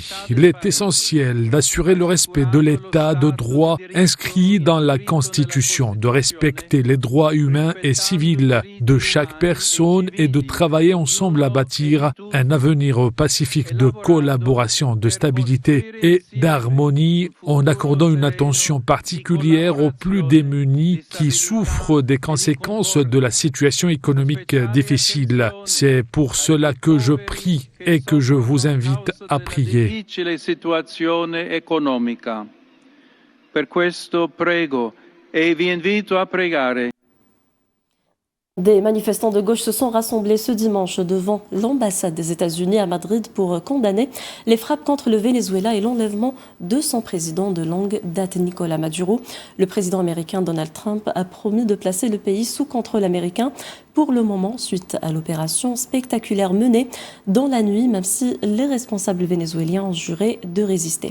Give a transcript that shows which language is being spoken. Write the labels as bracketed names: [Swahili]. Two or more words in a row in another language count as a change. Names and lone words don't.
[French] Il est essentiel d'assurer le respect de l'État de droit inscrit dans la Constitution, de respecter les droits humains et civils de chaque personne et de travailler ensemble à bâtir un avenir pacifique de collaboration, de stabilité et d'harmonie en accordant une attention particulière aux plus démunis qui souffrent des conséquences de la situation économique difficile. C'est pour cela que je prie et que je vous invite à prier. [Italian] Per questo prego e vi invito a pregare. [French] Des manifestants de gauche se sont rassemblés ce dimanche devant l'ambassade des États-Unis à Madrid pour condamner les frappes contre le Venezuela et l'enlèvement de son président de longue date, Nicolás Maduro. Le président américain Donald Trump a promis de placer le pays sous contrôle américain pour le moment, suite à l'opération spectaculaire menée dans la nuit, même si les responsables vénézuéliens ont juré de résister.